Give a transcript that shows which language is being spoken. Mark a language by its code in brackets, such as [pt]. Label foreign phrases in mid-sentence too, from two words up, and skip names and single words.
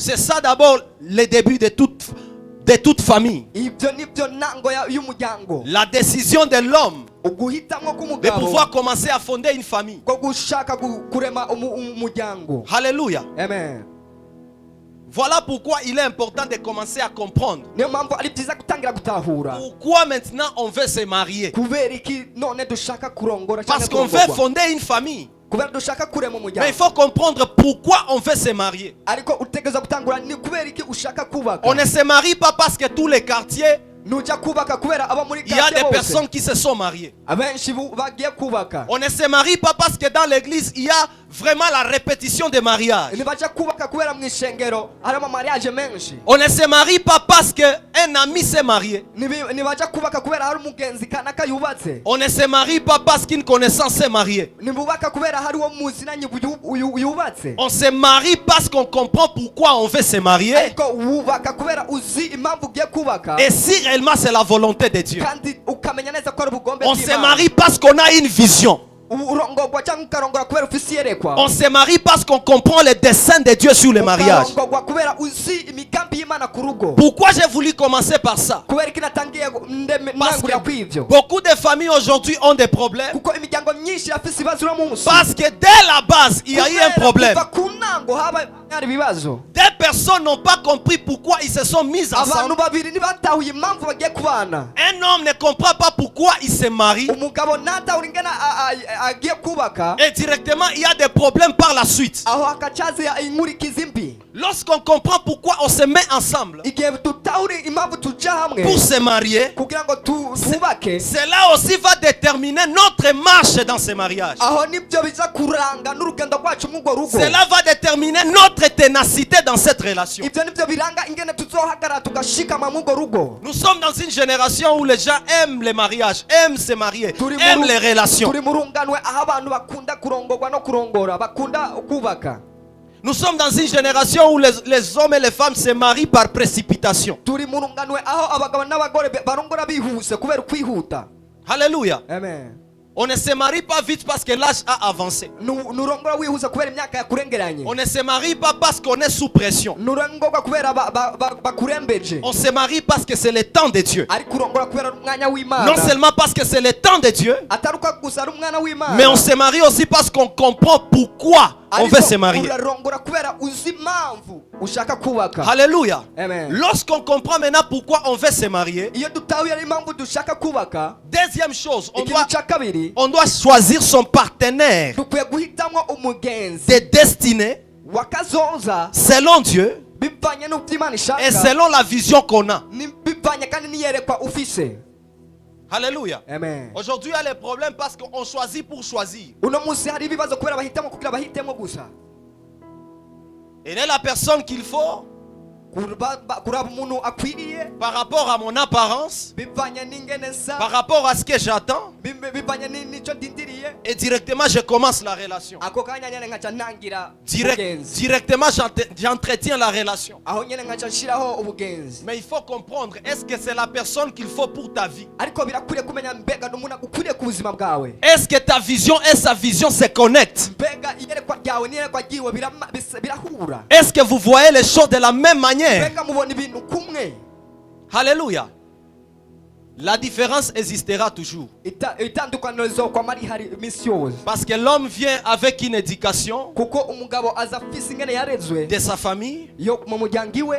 [fr] C'est ça d'abord le début de toute famille. La décision de l'homme de pouvoir commencer à fonder une famille. Alléluia. Amen. Voilà pourquoi il est important de commencer à comprendre. [rn] niyo mpamvu ari byiza gutangira gutahura [fr] Pourquoi maintenant on veut se marier? [rn] kubera iki none dushaka kurongora [fr] Parce [rn] cyangwa [fr] qu'on veut fonder une famille. [rn] kubera dushaka kurema [fr] Mais il [rn] umuryango [fr] faut comprendre pourquoi on veut se marier. [rn] ariko utegereza gutangura ni kubera iki ushaka kubaka [fr] On ne se marie pas parce que tous les quartiers, [rn] nujya kubaka kubera abo muri [fr] il y a [rn] quartier [fr] des [rn] bose [fr] personnes qui se sont mariées. [rn] abenshi bagiye kubaka [fr] On ne se marie pas parce que dans l'église, il y a vraiment la répétition des mariages. [rn] ntibajya kubaka kubera mu ishengero harimo amariage menshi [fr] On ne se marie pas parce qu'un ami s'est marié. [rn] ntibajya kubaka kubera hari umugenzi kanaka yubatse [fr] On ne se marie pas parce qu'une connaissance s'est mariée. [rn] ntibubaka kubera hari uwo muzinanye yubatse [fr] On se marie parce qu'on comprend pourquoi on veut se marier. [rn] ariko wubaka kubera uzi impamvu ugiye kubaka [fr] Et si réellement c'est la volonté de Dieu. [rn] kandi ukamenya neza ko ari ubugombe [fr] On se marie parce qu'on a une vision. [rn] urongorwa cyangwa ukarongora kubera ufise iyerekwa [fr] On se marie parce qu'on comprend les desseins de Dieu sur le mariage. [rn] ukarongorwa kubera uzi imigambi y'Imana ku rugo [fr] Pourquoi j'ai voulu commencer par ça? [rn] kubera iki natangiye [fr] Parce [rn] ntangurira kw'ivyo [fr] que beaucoup de familles aujourd'hui ont des problèmes. [rn] kuko imiryango myinshi irafise ibibazo uno munsi [fr] Parce que dès la base, il y a eu un problème. [rn] kuva ku ntango haba hari ibibazo [fr] Des personnes n'ont pas compris pourquoi ils se sont mis [rn] abantu [fr] ensemble. [rn] babiri ntibatahuye impamvu bagiye kubana [fr] Un homme ne comprend pas pourquoi il se marie. [rn] umugabo ntatahura ingana agiye kubaka [fr] Et directement, il y a des problèmes par la suite. [rn] aho hakacaza inkurikizi mbi [fr] Lorsqu'on comprend pourquoi on se met ensemble [rn] igihe dutahure impamvu tuja hamwe [fr] pour se marier, [rn] kugira ngo twubake [fr] cela aussi va déterminer notre marche dans ce mariage. [rn] aho nibyo biza kuranga n'urugendo rwacu mw'urwo rugo [fr] Cela va déterminer notre ténacité dans cette relation. [rn] ibyo nibyo biranga ingene tuzohagarara tugashikama mw'urwo rugo [fr] Nous sommes dans une génération où les gens aiment les mariages, aiment se marier, aiment les relations. [rn] turi mu runganwe aho abantu bakunda kurongorwa no kurongora bakunda kubaka [fr] Nous sommes dans une génération où les hommes et les femmes se marient par précipitation. [rn] turi mu runganwe aho abagabo n'abagore barongora bihuse kubera kwihuta [fr] Alléluia. [rn] amen [fr] On ne se marie pas vite parce que l'âge a avancé. [rn] nurongora wihuse kubera imyaka yakurengeranye [fr] On ne se marie pas parce qu'on est sous pression. [rn] nurongorwa kubera bakurembeje [fr] On se marie parce que c'est le temps de Dieu. [rn] ari kurongora kubera umwanya w'Imana [fr] Non seulement parce que c'est le temps de Dieu, [rn] ataruka gusa ari umwana w'Imana [fr] mais on se marie aussi parce qu'on comprend pourquoi on veut se marier. [rn] urarongora kubera uzi impamvu ushaka kubaka [fr] Alléluia. [rn] amen [fr] Lorsqu'on comprend maintenant pourquoi on veut se marier, [rn] iyo dutahuye ari impamvu dushaka kubaka [fr] deuxième chose, [rn] ikintu cya kabiri [fr] on doit choisir son partenaire [rn] dukwiye guhitamo umugenzi [fr] de destinée [rn] wakazoza [fr] selon Dieu [rn] bivanye n'ibyo Imana [fr] et [rn] ishaka [fr] selon la vision qu'on a. [rn] bivanye kandi n'iyerekwa ufise [fr] Alléluia. [rn] amen [fr] Aujourd'hui, il y a les problèmes parce qu'on choisit pour choisir. [rn] uno munsi hari ibibazo kubera bahitamo kugira bahitemo gusa [fr] Elle est la personne qu'il faut [rn] kuraba umuntu akwiriye [fr] par rapport à mon apparence, [rn] bivanye n'ingene sa [fr] par rapport à ce que j'attends, [rn] bivanye n'icyo ndindiriye [fr] et directement je commence la relation. [rn] ako kanya nyene nkaca ntangira ubugenzi [fr] Directement j'entretiens la relation. [rn] aho nyene nkaca nshiraho ubugenzi [fr] Mais il faut comprendre, est-ce que c'est la personne qu'il faut pour ta vie? [rn] ariko birakwiriye kumenya mbega n'umuntu ukwiriye ku buzima bwawe [fr] Est-ce que ta vision et sa vision se connectent? [rn] mbega iyerekwa ryawe n'iyerekwa ryiwe birahura [fr] Est-ce que vous voyez les choses de la même manière? [rn] mbega mubona ibintu kumwe [fr] Alléluia. La différence existera toujours. [rn] itandukaniro rizokwama rihari iminsi yose [fr] Parce que l'homme vient avec une éducation [rn] kuko umugabo aza afise ingene yarezwe [fr] de sa famille. [rn] yo mu muryango iwe